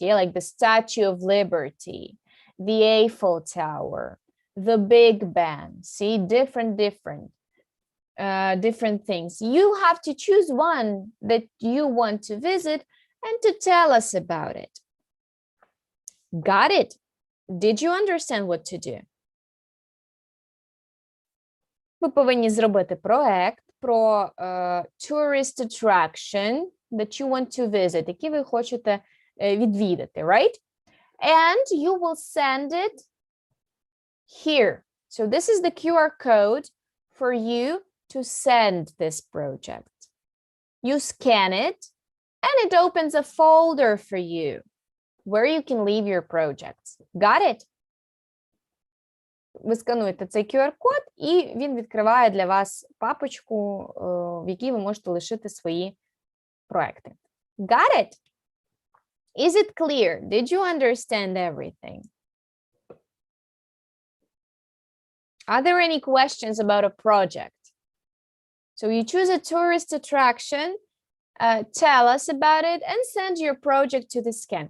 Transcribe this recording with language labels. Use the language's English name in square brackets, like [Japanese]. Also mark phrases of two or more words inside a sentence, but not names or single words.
[English] Yeah, like the Statue of Liberty, the Eiffel Tower, the Big Ben. See, different things. You have to choose one that you want to visit and to tell us about it. Got it? Did you understand what to do? [Ukrainian] Ви повинні зробити проект про [English] tourist attraction that you want to visit, [Ukrainian] який ви хочете відвідати, [English] right? And you will send it here. So this is the QR code for you to send this project. You scan it and it opens a folder for you where you can leave your projects. Got it? [Ukrainian] Ви скануєте цей QR-код, і він відкриває для вас папочку, в якій ви можете лишити свої проекти. [English] Got it? Is it clear? Did you understand everything? Are there any questions about a project? So you choose a tourist attraction, tell us about it, and send your project to the scan.